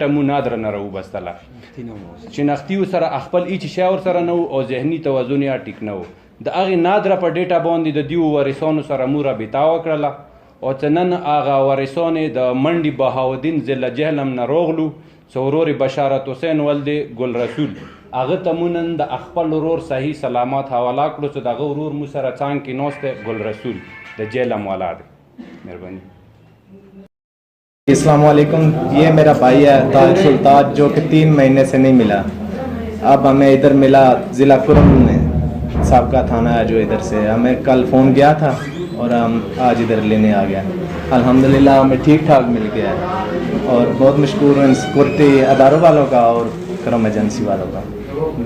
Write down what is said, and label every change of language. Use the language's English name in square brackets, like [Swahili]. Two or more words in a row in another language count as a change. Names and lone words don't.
[Pashto] مو نادره نه راوبستله شناختي سره خپل هیڅ شی ورسره نه و او ذهني توازن یې ټیک نه و د هغې نادره په ډیټا باندې د دیو وارثانو سره مو رابطه وکړله او چې نن هغه وارثان یې د منډي بهاودین ضلع جهلم نه راغلو چې ورور بشارت حسین ولد ګل رسول هغه ته مو نن د خپل ورور صحیح سلامت حواله کړو چې دغه ورور مو سره څانګ کې ناست دی ګل رسول د جهلم والا دی مهرباني [Urdu] السلام علیکم. یہ میرا بھائی ہے تاج سلطان جو کہ 3 مہینے سے نہیں ملا. اب ہمیں ادھر ملا ضلع کرم میں سابقہ تھانہ ہے جو ادھر سے ہمیں کل فون کیا تھا اور ہم آج ادھر لینے آ گیا. الحمدللہ ہمیں ٹھیک ٹھاک مل گیا ہے اور بہت مشکور ہوں ان سکیورٹی اداروں والوں کا اور کرم ایجنسی والوں کا.